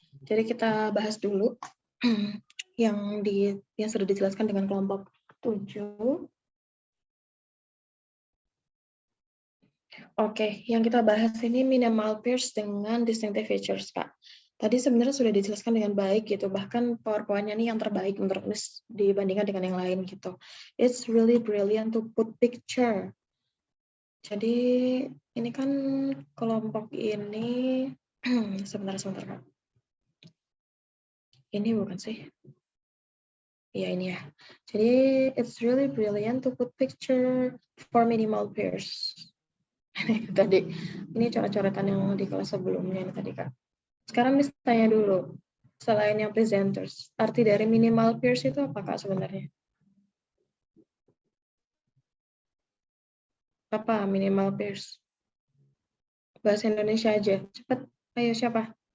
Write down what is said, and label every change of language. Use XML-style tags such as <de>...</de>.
<id>Jadi kita bahas dulu yang sudah dijelaskan dengan kelompok 7. Oke, yang kita bahas ini minimal pairs dengan distinctive features, Kak. Tadi sebenarnya sudah dijelaskan dengan baik gitu, bahkan PowerPoint-nya ini yang terbaik menurut Miss dibandingkan dengan yang lain gitu.</id> <en>It's really brilliant to put picture.</en> <id>Jadi ini kan kelompok ini sebentar Kak. Ini bukan sih? Iya ini ya. Jadi</id> <en>it's really brilliant to put picture for minimal pairs.</en> <id>Tadi ini coret-coretan yang di kelas sebelumnya ini tadi Kak. Sekarang Miss tanya dulu, selain yang presenters, arti dari minimal pairs itu apa Kak sebenarnya? Apa minimal pairs? Bahasa Indonesia aja, cepat. Ayo siapa?</id>